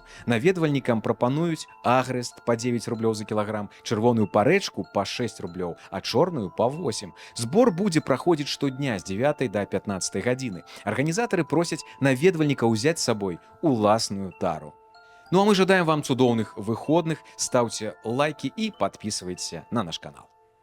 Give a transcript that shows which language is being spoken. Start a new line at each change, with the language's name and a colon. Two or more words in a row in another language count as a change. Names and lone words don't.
Belarusian: Наведвальнікам прапануюць агрэст па 9 рублёў за кілаграм, чырвоную парэчку па 6 рублёў, а чорную па 8. Збор будзе праходзіць штодня з 9 да 15 гадзіны. Арганізатары просяць наведвальніка ўзяць з сабой уласную тару. Ну а мы жадаем вам цудоўных выходных,
Russian: ставьте лайки и подписывайтесь на наш канал.